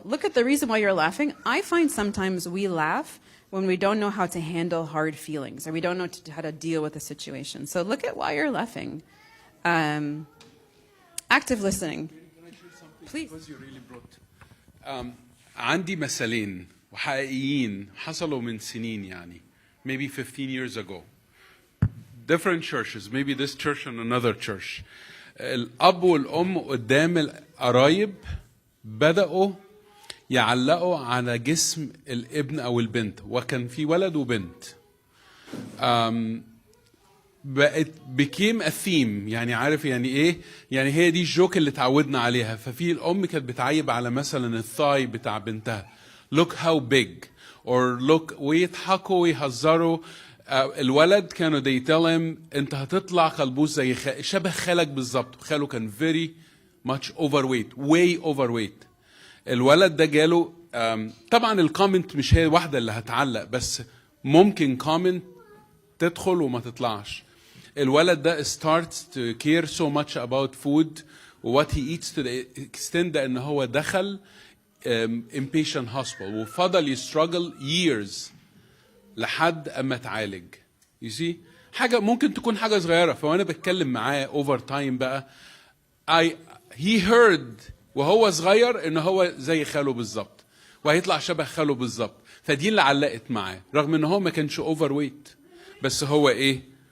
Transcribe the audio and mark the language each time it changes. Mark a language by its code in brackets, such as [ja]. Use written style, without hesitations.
[en] Look at the reason why you're laughing. I find sometimes we laugh when we don't know how to handle hard feelings or we don't know how to deal with a situation. So look at why you're laughing. Active listening. Please. Because you really brought. [ar] عندي مثلين وحقيقيين حصلوا من سنين يعني [en] maybe 15 years ago. Different churches, maybe this church and another church. [ar] الأب والأم قدام القرايب بدأوا يعلقوا على جسم الابن أو البنت وكان في ولد وبنت. بقت [en] became a theme [ar] يعني عارف يعني ايه يعني هي دي الجوك اللي تعودنا عليها ففي الام كانت بتعيب على مثلا الثاي بتاع بنتها [en] look how big or look [ar] ويضحكوا ويهزروا الولد كانوا [en] they tell him [ar] انت هتطلع خلبوس زي شبه خالك بالظبط خاله كان [en] very much overweight way overweight [ar] الولد ده جاله طبعا الكومنت مش هي واحدة اللي هتعلق، بس ممكن كومنت تدخل وما تطلعش. الولد ده [en] starts to care so much about food what he eats to the extent [ar] ده ان هو دخل [en] inpatient hospital [ar] وفضل يستراجل [en] years [ar] لحد اما اتعالج. [en] you see [ar] حاجة ممكن تكون حاجة صغيرة، فوانا بتكلم معاه [en] over time [ar] بقى [en] he heard [ar] وهو صغير ان هو زي خاله بالظبط وهيطلع شبه خاله بالظبط، فدي اللي علقت معاه رغم ان هو ما كانش اوفر ويت، بس هو ايه